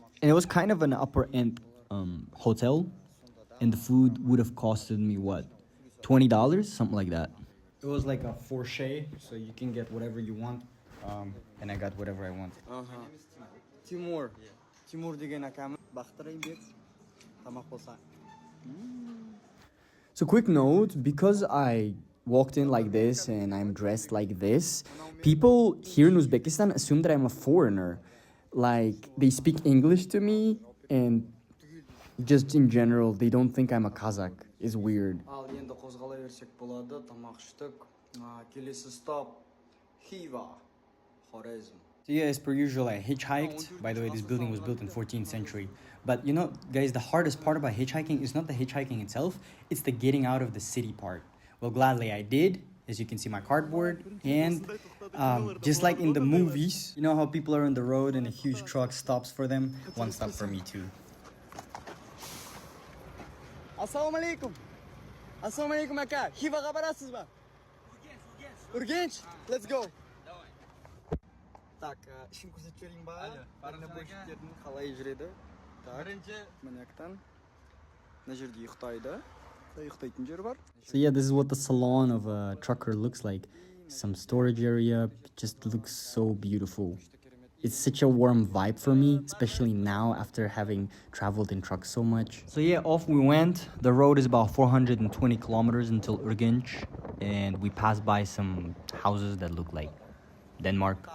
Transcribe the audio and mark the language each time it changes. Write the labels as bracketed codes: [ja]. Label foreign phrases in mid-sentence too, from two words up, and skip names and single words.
[en] And it was kind of an upper end hotel, and the food would have costed me what, $20, something like that. It was like a fourche, so you can get whatever you want. And I got whatever I want. [kk] Timur. Timur деген акам бақтырайбек. Тамақ болса. [en] So quick note, because I walked in like this and I'm dressed like this, people here in Uzbekistan assume that I'm a foreigner. Like, they speak English to me, and just in general, they don't think I'm a Kazakh. It's weird. [kk] Ал енді қозғала берсек болады. Тамақ іштік. Келесі стоп Khiva, Khwarezm. [en] So yeah, as per usual, I hitchhiked. By the way, this building was built in 14th century. But you know, guys, the hardest part about hitchhiking is not the hitchhiking itself, it's the getting out of the city part. Well, gladly I did. As you can see, my cardboard. And just like in the movies, you know how people are on the road and a huge truck stops for them? One stop for me too. [ar] السلام عليكم. السلام عليكم [uz] aka. Khivaga barasыз ба? Urgench. [en] Let's go. [kk] Так, ішін көрсетіп жіберейін ба? Бөлшектердің қалай жүреді? Так, мынаяқтан. Мына жерде ұйықтайды. Ұйықтайтын жер бар. [en] So yeah, this is what the salon of a trucker looks like. Some storage area, it just looks so beautiful. It's such a warm vibe for me, especially now after having traveled in trucks so much. So yeah, off we went. The road is about 420 kilometers until Urgench, and we passed by some houses that look like Denmark.